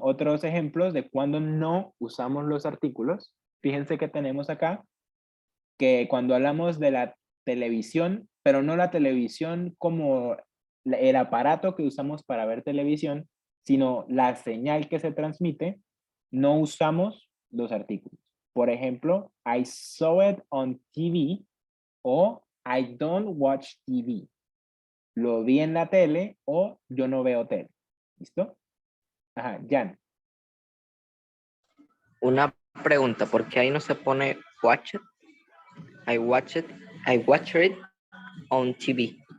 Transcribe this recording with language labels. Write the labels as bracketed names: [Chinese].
[Spanish] Otros ejemplos de cuando no usamos los artículos. Fíjense que tenemos acá que cuando hablamos de la televisión, pero no la televisión como el aparato que usamos para ver televisión, sino la señal que se transmite, no usamos los artículos. Por ejemplo, [English] I saw it on TV o I don't watch TV. [Spanish] Lo vi en la tele o yo no veo tele. ¿Listo? Ajá, Jan. Una pregunta, ¿por qué ahí no se pone [English] watch it? I watch it on TV.